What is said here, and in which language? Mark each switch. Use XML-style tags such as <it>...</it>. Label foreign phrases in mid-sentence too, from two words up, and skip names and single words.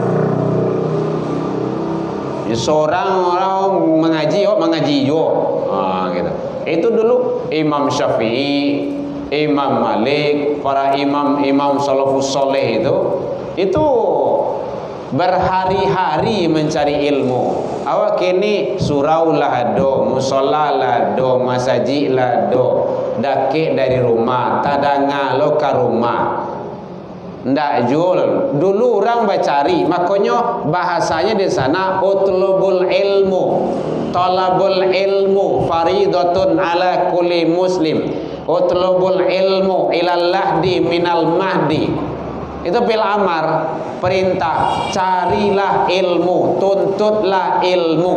<id>Seorang orang mengaji, mengaji juga. Gitu. Itu dulu Imam Syafi'i, Imam Malik, para imam</id> <ar>السلف الصالح</ar> <id>itu berhari-hari mencari ilmu.</id> <min>Awak kini surau lah do, musola lah do, masjid lah do, dakik dari rumah, tadanga lo ke rumah.</min> <id>Ndak jual. Dulu orang bacari, makanya bahasanya di sana</id> <ar>اطلبوا العلم. طلب العلم فريضة على كل مسلم. اطلبوا العلم إلى اللحد من المهد.</ar> <id>Itu</id> <ar>بالأمر,</ar> <id>perintah, carilah ilmu, tuntutlah ilmu.</id>